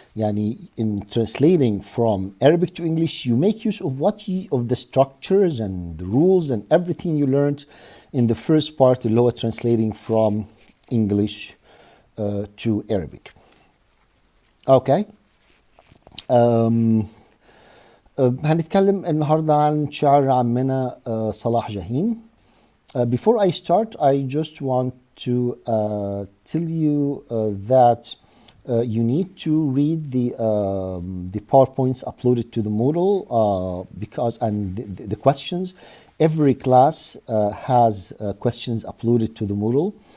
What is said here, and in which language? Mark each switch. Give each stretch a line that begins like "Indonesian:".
English: Yani in translating from Arabic to English, you make use of of the structures and the rules and everything you learned in the first part, the lower translating from English to Arabic. Okay.
Arabic: هنتكلم النهارده عن شعر عمنا صلاح جاهين.
English: Before I start, I just want to tell you that you need to read the PowerPoints uploaded to the Moodle because the questions. Every class has questions uploaded to the Moodle.